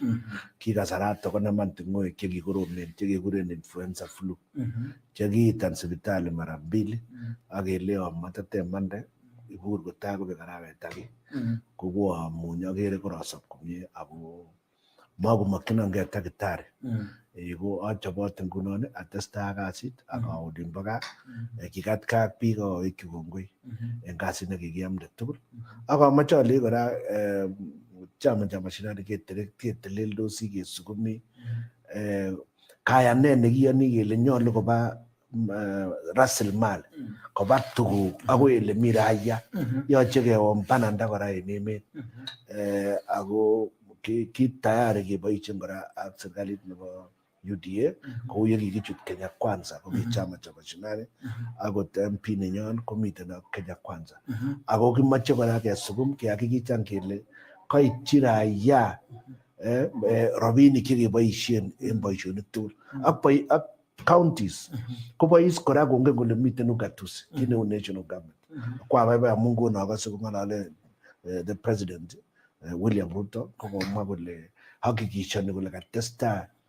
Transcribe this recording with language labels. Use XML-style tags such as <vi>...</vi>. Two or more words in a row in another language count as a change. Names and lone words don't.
<kln>Ki kasarato konaman ting'oek chekikoromen chekekuren influenza flu chekiitan sipitali mara 2 ak keleon matatemande ibur kotai kobek arawet age kokoamuny akere korosop komie ako makomakchinongei takitari ko achobot ngunon atestai ak kasit ak awe olimbo gaa kikatkei ak biik awekyi kongoi en kasit nekikiamde tugul ak amache alei kora</kln> <sw>chama cha mashinani</sw> <kln>keteleldosi kesukumi kayanet nekiyoni kele nyolu koba rasilimali koba tuguk akoi ele mi raia yoche kewon bananda kora en emet ako ki tayari keboisien kora ak serikalit nebo UDA kou yekikichut Kenya Kwanza komi</kln> <sw>chama cha mashinani</sw> <kln>akot MP nenyon komiten ak Kenya Kwanza ako kimoche kora kesukum kehakikishan kele koityi raia rabinik chekeboisien en boisionik tugul ak counties kobois kora kongen kole miten ugatuzi kit neu</kln> <en>national government</en> <kln>ko abaibai amun kono akose kong'alale</kln> <en>the president</en> <kln>William Ruto kokomwa kole hakikishoni kole katestai</kln>